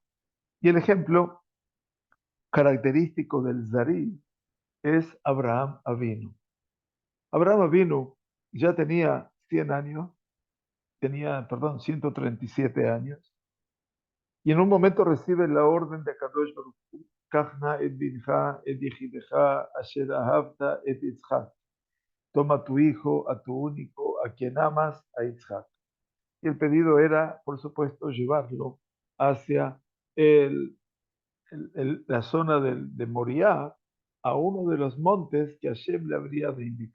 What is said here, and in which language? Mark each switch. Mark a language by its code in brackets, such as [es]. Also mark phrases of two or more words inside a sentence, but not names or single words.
[es] Y el ejemplo característico del Zarí es Abraham Avinu. Abraham Avinu ya tenía 100 años, 137 años, y en un momento recibe la orden de [he] קדוש ברוך הוא קח נא את בנך את יחידך אשר אהבת את יצחק. [es] Toma a tu hijo, a tu único, a quien amas, a Yitzhak. Y el pedido era, por supuesto, llevarlo hacia la zona de Moriah, a uno de los montes que Hashem le habría de indicar.